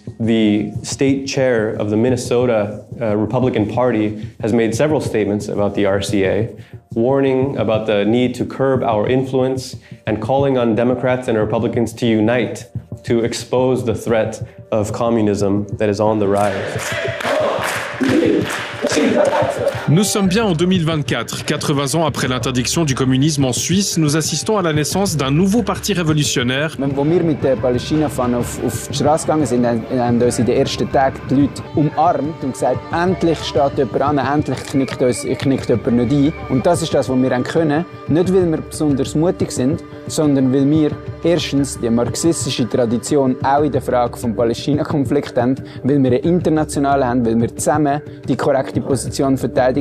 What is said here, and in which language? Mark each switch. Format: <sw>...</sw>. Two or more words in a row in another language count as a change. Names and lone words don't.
<en>The state chair of the Minnesota Republican Party has made several statements about the RCA, warning about the need to curb our influence and calling on Democrats and Republicans to unite to expose the threat of communism that is on the rise.</en> <fr>Nous sommes bien en 2024, 80 ans après l'interdiction du communisme en Suisse. Nous assistons à la naissance d'un nouveau parti révolutionnaire.</fr> <de>Als wir mit den Palästina-Fahnen auf die Straße gegangen sind, haben uns in den ersten Tagen die Leute umarmt und gesagt, endlich steht jemand an, endlich knickt jemand nicht ein. Und das ist das, was wir können. Nicht, weil wir besonders mutig sind, sondern weil wir erstens die marxistische Tradition auch in der Frage des Palästina-Konflikts haben, weil wir eine internationale haben, weil wir zusammen die korrekte Position verteidigen.</de>